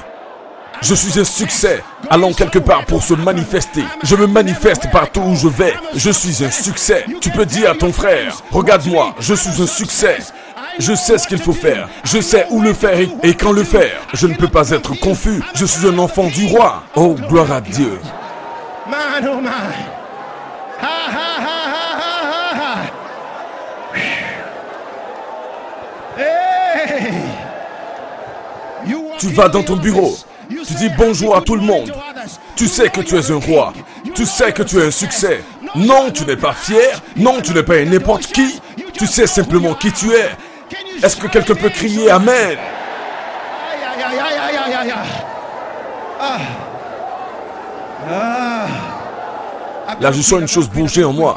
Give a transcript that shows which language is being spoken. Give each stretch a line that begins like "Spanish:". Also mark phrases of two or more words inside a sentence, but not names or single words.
French: Je suis un succès, allant quelque part pour se manifester. Je me manifeste partout où je vais. Je suis un succès. Tu peux dire à ton frère, regarde-moi, je suis un succès. Je sais ce qu'il faut faire. Je sais où le faire et quand le faire. Je ne peux pas être confus. Je suis un enfant du roi. Oh, gloire à Dieu.
English: Man, oh man. Ha, ha, ha, ha, ha, ha. Hey.
French: Tu vas dans ton bureau. Tu dis bonjour à tout le monde. Tu sais que tu es un roi. Tu sais que tu es un succès. Non, tu n'es pas fier. Non, tu n'es pas n'importe qui. Tu sais simplement qui tu es. Est-ce que quelqu'un peut crier Amen? Là, je sens une chose bouger en moi.